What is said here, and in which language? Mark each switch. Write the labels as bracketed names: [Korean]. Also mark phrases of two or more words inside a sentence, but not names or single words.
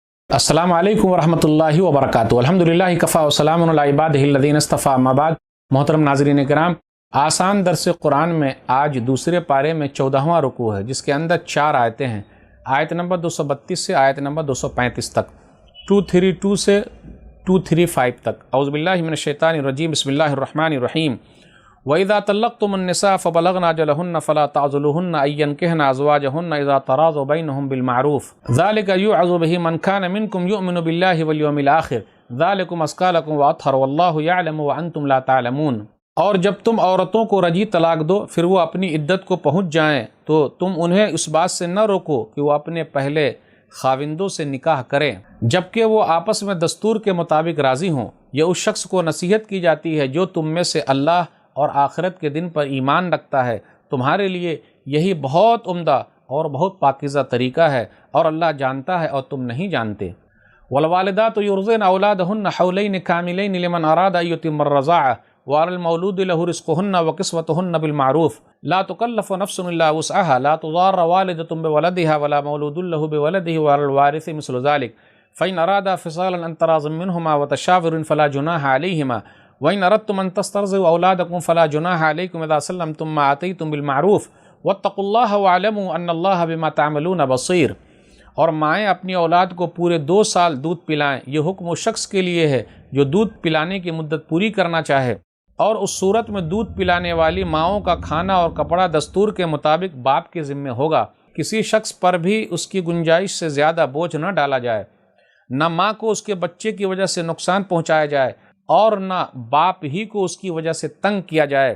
[Arabic] السلام عليكم ورحمة الله وبركاته. الحمد لله كفى وسلام على عباده الذين اصطفى، أما بعد. [Urdu] محترم ناظرین کرام، آسان درس قرآن میں آج دوسرے پارے میں 14واں رکوع ہے، جس کے اندر 4 آیتیں ہیں. آیت نمبر 232 سے آیت نمبر 235 تک، 232 سے 235 تک. [Arabic] أعوذ بالله من الشيطان الرجيم، بسم الله الرحمن الرحيم. وإذا طلقتم النساء فبلغن أجلهن فلا تعضلوهن أن ينكحن أزواجهن إذا تراضوا بينهم بالمعروف ذلك يوعظ به من كان منكم يؤمن بالله واليوم الآخر ذلكم أزكى لكم وأطهر والله يعلم وأنتم لا تعلمون. [Urdu] اور جب تم عورتوں کو رجعی طلاق دو، پھر وہ اپنی عدت کو پہنچ جائیں، تو تم انہیں اس بات سے نہ روکو کہ وہ اپنے پہلے خاوندوں سے نکاح کریں، جبکہ وہ آپس میں دستور کے مطابق راضی ہوں. یہ اس شخص کو نصیحت کی جاتی ہے جو تم میں سے اللہ اور آخرت کے دن پر ایمان رکھتا ہے. تمہارے لیے یہی بہت عمدہ اور بہت پاکیزہ طریقہ ہے، اور اللہ جانتا ہے اور تم نہیں جانتے. [Arabic] والوالدات يرضعن أولادهن حولين كاملين لمن أراد أن يتم الرضاعة وعلى المولود له رزقهن وكسوتهن بالمعروف لا تكلف نفس إلا وسعها لا تضار والدة بولدها ولا مولود له بولده وعلى الوارث مثل ذلك فإن أرادا فصالا عن تراض منهما وتشاور فلا جناح عليهما وإن أردتم أن تسترضعوا أولادكم فلا جناح عليكم إذا سلمتم ما آتيتم بالمعروف واتقوا الله واعلموا أن الله بما تعملون بصير. [Urdu] اور مائیں اپنی اولاد کو پورے 2 سال دودھ پلائیں. یہ حکم اس شخص کے لیے ہے جو دودھ پلانے کی مدت پوری کرنا چاہے، اور اس صورت میں دودھ پلانے والی ماؤں کا کھانا اور کپڑا دستور کے مطابق باپ کے ذمے ہوگا. کسی شخص پر بھی اس کی گنجائش سے زیادہ بوجھ نہ ڈالا جائے، نہ ماں کو اس کے بچے کی وجہ سے نقصان پہنچایا جائے، اور نہ باپ ہی کو اس کی وجہ سے تنگ کیا جائے.